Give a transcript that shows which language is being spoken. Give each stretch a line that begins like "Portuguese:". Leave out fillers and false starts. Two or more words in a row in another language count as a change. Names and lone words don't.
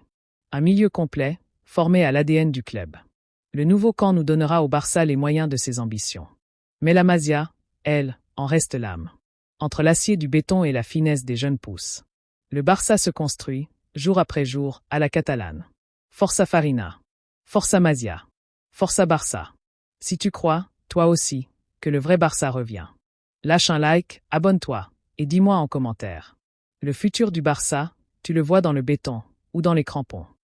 French: Un milieu complet, formé à l'ADN du club. Le nouveau camp nous donnera au Barça les moyens de ses ambitions. Mais la Masia, elle, en reste l'âme. Entre l'acier du béton et la finesse des jeunes pousses. Le Barça se construit, jour après jour, à la catalane.
Catalan: Força Farina. Força Masia. Força Barça.
French: Si tu crois, toi aussi, que le vrai Barça revient. Lâche un like, abonne-toi, et dis-moi en commentaire. Le futur du Barça, tu le vois dans le béton, ou dans les crampons.